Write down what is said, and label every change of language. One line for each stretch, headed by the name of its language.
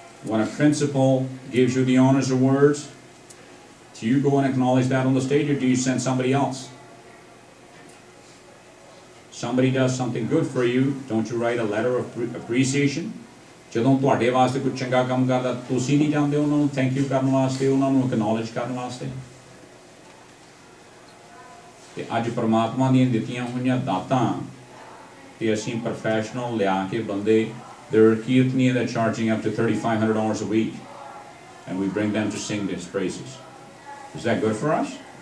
English: When a principal gives you the honors awards, do you go and acknowledge that on the stage, or do you send somebody else? Somebody does something good for you, don't you write a letter of appreciation?
Punjabi: ਜਦੋਂ ਤੁਹਾਡੇ ਵਾਸਤੇ ਕੋਈ ਚੰਗਾ ਕੰਮ ਕਰਦਾ, ਤੁਸੀਂ ਨਹੀਂ ਜਾਂਦੇ ਉਹਨਾਂ ਨੂੰ ਥੈਂਕ ਯੂ ਕਰਨ ਵਾਸਤੇ, ਉਹਨਾਂ ਨੂੰ ਐਕਨੋਲੇਜ ਕਰਨ ਵਾਸਤੇ? ਤੇ ਅੱਜ ਪਰਮਾਤਮਾ ਦੀਆਂ ਦਿੱਤੀਆਂ ਹੋਈਆਂ ਦਾਤਾਂ ਤੇ ਅਸੀਂ ਪ੍ਰੋਫੈਸ਼ਨਲ ਲਿਆ ਕੇ ਬੰਦੇ,
English: there are kirtaniya that charging up to $3,500 a week, and we bring them to sing his praises. Is that good for us?